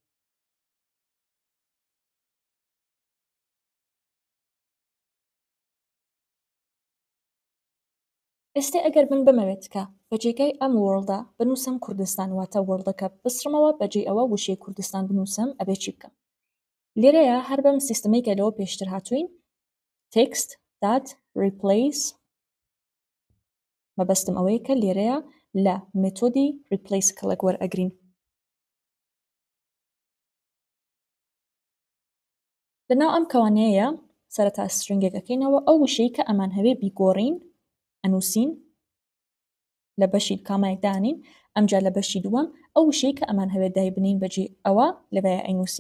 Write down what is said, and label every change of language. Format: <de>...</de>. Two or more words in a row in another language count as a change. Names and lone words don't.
<ckb>ئێستا ئەگەر من بمەوێت کە بەجێگای ئەم وۆرڵدا بنووسم کوردستان واتە وۆرڵدەکە بسڕمەوە بەجێ ئەوە وشەی کوردستان بنووسم ئەبێ چی بکەم؟ لێرەیە هەر بەم سیستەمەیکە لەوە پێشتر هاتوین</ckb> <en>text dot replace</en> <ckb>مەبەستم ئەوەیە کە لێرەیە لە مێتۆدی replace کەڵک وەرئەگرین. لەناو ئەم کەوانەیە سەرەتا سترینگێکەکەینەوە ئەو وشەی کە ئەمان هەوێ بیگۆڕین ئەنووسین لە بەشی کامایەکدانین ئەمجا لە بەشی دووەم ئەو وشەی کە ئەمان هەوێت دای بنین بەجێ ئەوە لەبەیە ئەینووسین.</ckb>